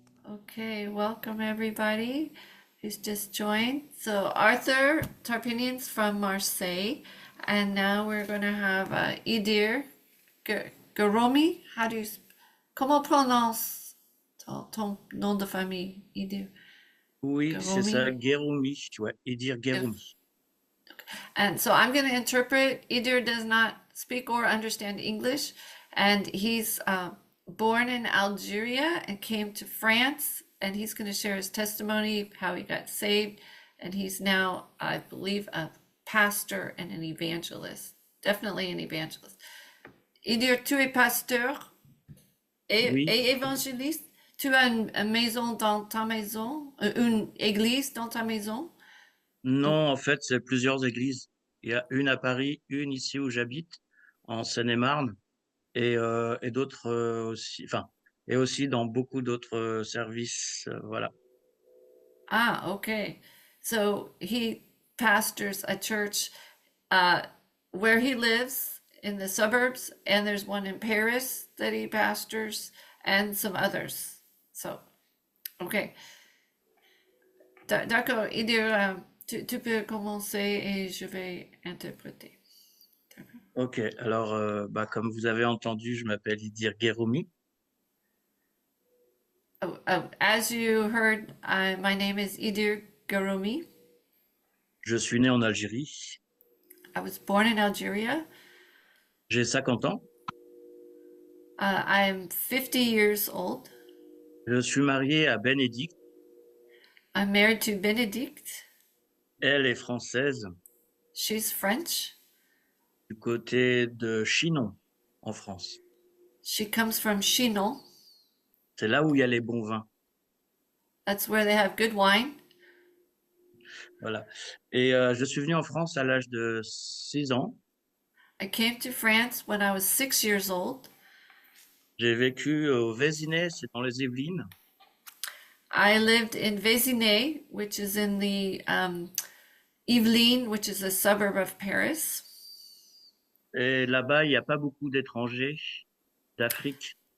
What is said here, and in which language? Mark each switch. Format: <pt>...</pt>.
<en>Okay, welcome everybody who's just joined. So Arthur Tarpinian's from Marseille, and now we're going to have Idir Garomi.</en> <fr>Comment on prononce ton nom de famille, Idir? Oui, c'est Garomi. ça, Guéroumi, ouais, Idir Guéroumi.</fr> <en>And so I'm going to interpret. Idir does not speak or understand English, and he's born in Algeria and came to France, and he's going to share his testimony, how he got saved, and he's now, I believe, a pastor and an evangelist, definitely an evangelist.</en> <fr>Idir, tu es pasteur et, Oui. et évangéliste? Tu as une maison dans ta maison, une église dans ta maison? Non, en fait, c'est plusieurs églises. Il y a une à Paris, une ici où j'habite, en Seine-et-Marne, et d'autres aussi, enfin, et aussi dans beaucoup d'autres services, voilà.</fr> <en>Ah, okay. So he pastors a church where he lives in the suburbs, and there's one in Paris that he pastors, and some others. So, okay.</en> <fr>D'accord, Idir, tu peux commencer et je vais interpréter. D'accord. Ok, alors, comme vous avez entendu, je m'appelle Idir Guéroumi.</fr> <en>As you heard, my name is Idir Garoumi.</en> <fr>Je suis né en Algérie.</fr> <en>I was born in Algeria.</en> <fr>J'ai 50 ans.</fr> <en>I'm 50 years old.</en> <fr>Je suis marié à Bénédicte.</fr> <en>I'm married to Benedict.</en> <fr>Elle est française,</fr> <en>She's French.</en> <fr>du côté de Chinon, en France.</fr> <en>She comes from Chinon.</en> <fr>C'est là où il y a les bons vins.</fr> <en>That's where they have good wine.</en> <fr>Voilà. Et je suis venu en France à l'âge de 6 ans.</fr> <en>I came to France when I was 6 years old.</en> <fr>J'ai vécu au Vésinet, c'est dans les Yvelines.</fr> <en>I lived in Vésinet, which is in the Yvelines, which is a suburb of Paris.</en> <fr>Et là-bas, il n'y a pas beaucoup d'étrangers d'Afrique.</fr>